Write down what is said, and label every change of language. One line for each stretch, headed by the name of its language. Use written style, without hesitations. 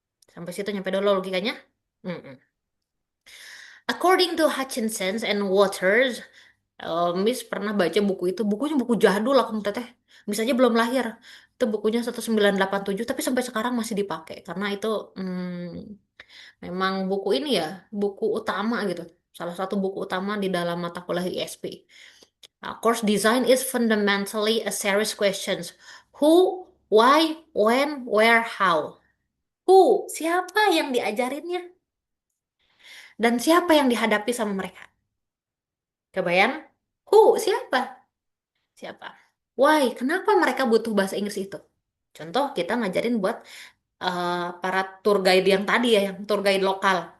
Indonesian: Sampai situ nyampe dulu logikanya. Mm-mm.
English: According to Hutchinson and Waters,
Indonesian: Miss pernah baca buku itu. Bukunya buku jadul lah, Kang Teteh. Miss aja belum lahir. Itu bukunya 1987, tapi sampai sekarang masih dipakai. Karena itu memang buku ini ya, buku utama gitu. Salah satu buku utama di dalam mata kuliah ISP.
English: Course design is fundamentally a series questions. Who, why, when, where, how.
Indonesian: Who, siapa yang diajarinnya? Dan siapa yang dihadapi sama mereka? Kebayang? Who, siapa? Siapa? Why? Kenapa mereka butuh bahasa Inggris itu? Contoh, kita ngajarin buat eh, para tour guide yang tadi ya, yang tour guide lokal.